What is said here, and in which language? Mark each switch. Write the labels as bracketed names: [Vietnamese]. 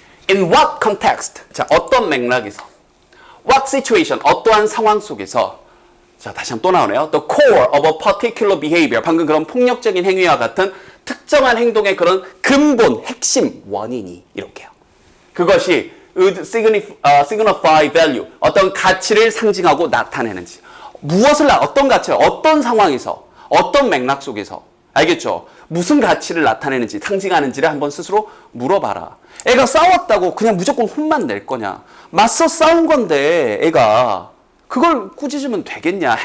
[English] In what context? [Korean] 자, 어떤 맥락에서? [English] What situation? [Korean] 어떠한 상황 속에서? 자, 다시 한번 또 나오네요. [English] The core of a particular behavior. [Korean] 방금 그런 폭력적인 행위와 같은 특정한 행동의 그런 근본, 핵심, 원인이 이렇게요. 그것이 [English] would signify value. [Korean] 어떤 가치를 상징하고 나타내는지. 무엇을, 어떤 가치를, 어떤 상황에서, 어떤 맥락 속에서. 알겠죠? 무슨 가치를 나타내는지, 상징하는지를 한번 스스로 물어봐라. 애가 싸웠다고 그냥 무조건 혼만 낼 거냐? 맞서 싸운 건데 애가 그걸 꾸짖으면 되겠냐?